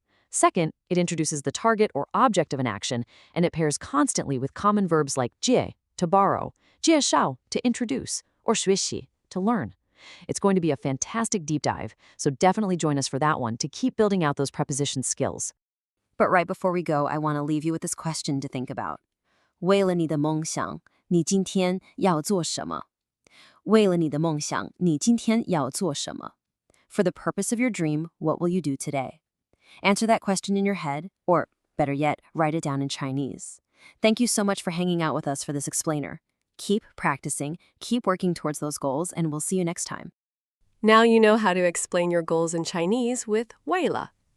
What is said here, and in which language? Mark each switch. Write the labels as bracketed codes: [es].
[en] Second, it introduces the target or object of an action, and it pairs constantly with common verbs like 借, to borrow, 介绍, to introduce, or xuéxí, to learn. It's going to be a fantastic deep dive, so definitely join us for that one to keep building out those preposition skills. But right before we go, I want to leave you with this question to think about. [zh] 为了你的梦想，你今天要做什么？为了你的梦想，你今天要做什么？ [en] For the purpose of your dream, what will you do today? Answer that question in your head, or better yet, write it down in Chinese. Thank you so much for hanging out with us for this explainer. Keep practicing, keep working towards those goals, and we'll see you next time. Now you know how to explain your goals in Chinese with 为了.